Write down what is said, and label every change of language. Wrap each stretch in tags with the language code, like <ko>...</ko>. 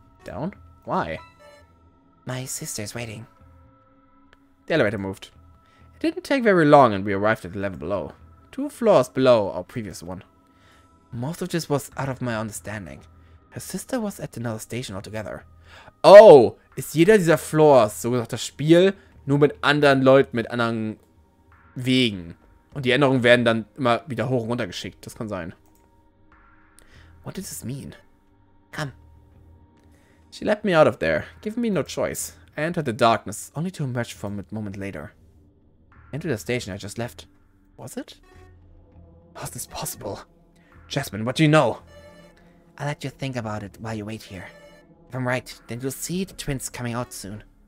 <en>Down? Why? My sister's waiting. The elevator moved. It didn't take very long and we arrived at the level below. 2 floors below our previous one. Most of this was out of my understanding. Her sister was at another station altogether.</en> <de>Oh, ist jeder dieser Floors, so gesagt das Spiel, nur mit anderen Leuten, mit anderen Wegen. Und die Änderungen werden dann immer wieder hoch und runter geschickt. Das kann sein.</de> <en>What does this mean? Come. She let me out of there, giving me no choice. I entered the darkness, only to emerge from it a moment later. Into the station I just left. Was it? How's this possible? Jasmine, what do you know? I'll let you think about it while you wait here. If I'm right, then you'll see the twins coming out soon.</en>